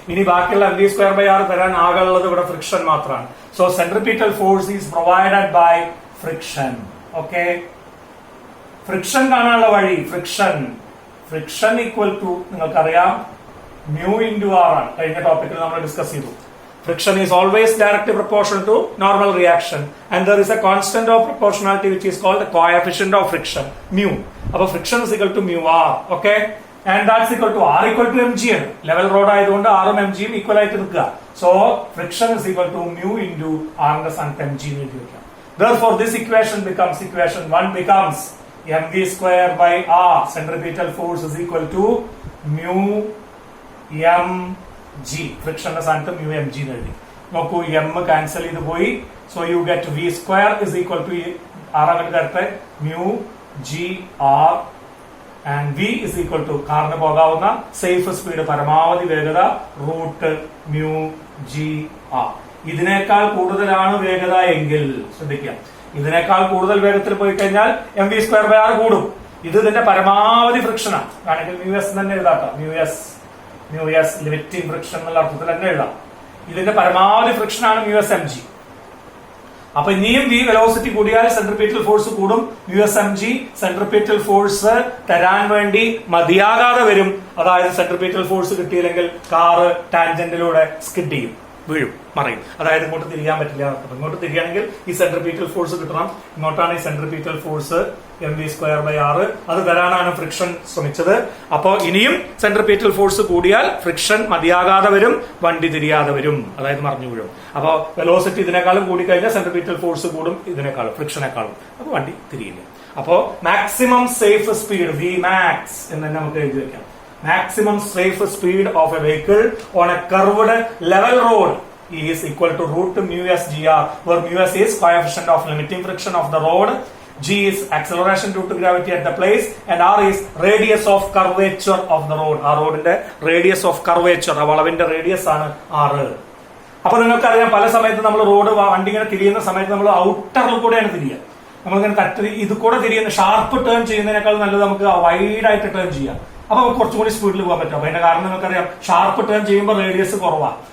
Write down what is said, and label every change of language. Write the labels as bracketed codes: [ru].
[ml] ഇനി ബാക്കിയുള്ള mv²/r തരാൻ ആകുള്ളത് ഇവിടെ ഫ്രിക്ഷൻ മാത്രമാണ്. [en] So centripetal force is provided by friction. [ml] Okay, friction കാണാനുള്ള വഴി ഫ്രിക്ഷൻ ഈക്വൽ ടു നിങ്ങൾക്കറിയാം mu into r ആണ്. കഴിഞ്ഞ ടോപ്പിക്കിൽ നമ്മൾ ഡിസ്കസ് ചെയ്തു. [en] Friction is always directly proportional to normal reaction, and there is a constant of proportionality which is called the coefficient of friction, mu. Appo friction is equal to mu r, okay, and that's equal to r equal to mg ആണ്. [ml] Level road ആയതുകൊണ്ട് r ഉം mg ഉം equal ആയിട്ട് നിൽക്കുക. [en] so friction is equal to mu into r [ml] ന്റെ സ്ഥാനത്ത് mg എന്ന് എഴുതി വെക്കാം. [en] Therefore this equation 1 becomes mv²/r, centripetal force is equal to mu mg. [ml] ഫ്രിക്ഷന്റെ സ്ഥാനത്ത് mu mg എന്ന് എഴുതി. നോക്കൂ, m ക്യാൻസൽ ചെയ്ത് പോയി. [en] so you get v² is equal to r [ml] അങ്ങോട്ട് കയറട്ടെ mu g r [en] and v is equal to [ml] കാറിന് പോകാവുന്ന സേഫ് സ്പീഡ്, പരമാവധി വേഗത √mu g r. ഇതിനേക്കാൾ കൂടുതലാണ് വേഗത എങ്കിൽ ശ്രദ്ധിക്കാം, ഇതിനേക്കാൾ കൂടുതൽ വേഗത്തിൽ പോയി കഴിഞ്ഞാൽ mv²/r കൂടും. ഇത് ഇതിന്റെ പരമാവധി ഫ്രിക്ഷനാണ്. ആണെങ്കിൽ µs തന്നെ എഴുതാട്ടോ, µs ലിമിറ്റിംഗ് ഫ്രിക്ഷൻ എന്നുള്ള അർത്ഥത്തിൽ തന്നെ എഴുതാം. ഇതിന്റെ പരമാവധി ഫ്രിക്ഷൻ ആണ് µs mg. അപ്പൊ ഇനിയും v വെലോസിറ്റി കൂടിയാൽ സെൻട്രിപീറ്റൽ ഫോഴ്സ് കൂടും. µs mg സെൻട്രിപീറ്റൽ ഫോഴ്സ് തരാൻ വേണ്ടി മതിയാകാതെ വരും. അതായത് സെൻട്രിപീറ്റൽ ഫോഴ്സ് കിട്ടിയില്ലെങ്കിൽ കാറ് ടാൻജന്റിലൂടെ സ്കിഡ് ചെയ്യും, വീഴും, മറയും. അതായത് ഇങ്ങോട്ട് തിരിയാൻ പറ്റില്ല. ഇങ്ങോട്ട് തിരിയണമെങ്കിൽ ഈ സെൻട്രിപീറ്റൽ ഫോഴ്സ് കിട്ടണം. ഇങ്ങോട്ടാണ് ഈ സെൻട്രിപീറ്റൽ ഫോഴ്സ് mv²/r. അത് തരാനാണ് ഫ്രിക്ഷൻ ശ്രമിച്ചത്. അപ്പോ ഇനിയും സെൻട്രിപീറ്റൽ ഫോഴ്സ് കൂടിയാൽ ഫ്രിക്ഷൻ മതിയാകാതെ വരും, വണ്ടി തിരിയാതെ വരും, അതായത് മറിഞ്ഞു വീഴും. അപ്പോ വെലോസിറ്റി ഇതിനേക്കാളും കൂടിക്കഴിഞ്ഞാൽ സെൻട്രിപീറ്റൽ ഫോഴ്സ് കൂടും ഇതിനേക്കാളും, ഫ്രിക്ഷനേക്കാളും. അപ്പൊ വണ്ടി തിരിയില്ല. അപ്പോ മാക്സിമം സേഫ് സ്പീഡ് Vmax എന്ന് തന്നെ നമുക്ക് എഴുതി വെക്കാം. [en] Maximum safe speed of a vehicle on a curved level road is equal to √μs gr, where µs is coefficient of limiting friction of the road, g is acceleration due to gravity at the place, and r is radius of curvature of the road. [ml] ആ റോഡിന്റെ radius of curvature, ആ വളവിന്റെ radius ആണ് r. അപ്പൊ നിങ്ങൾക്കറിയാം, പല സമയത്ത് നമ്മൾ road വണ്ടി ഇങ്ങനെ തിരിയുന്ന സമയത്ത് നമ്മൾ ഔട്ടറിൽ കൂടെയാണ് തിരിയുക. നമ്മളിങ്ങനെ ഇത് കൂടെ തിരിയുന്ന ഷാർപ്പ് ടേൺ ചെയ്യുന്നതിനേക്കാൾ നല്ലത് നമുക്ക് വൈഡ് ആയിട്ട് ടേൺ ചെയ്യാം. അപ്പൊ നമുക്ക് കുറച്ചും കൂടി സ്പീഡിൽ പോകാൻ പറ്റും. അപ്പൊ അതിന്റെ കാരണം നിങ്ങൾക്കറിയാം, ഷാർപ്പ് ടേൺ ചെയ്യുമ്പോൾ റേഡിയസ് കുറവാണ്.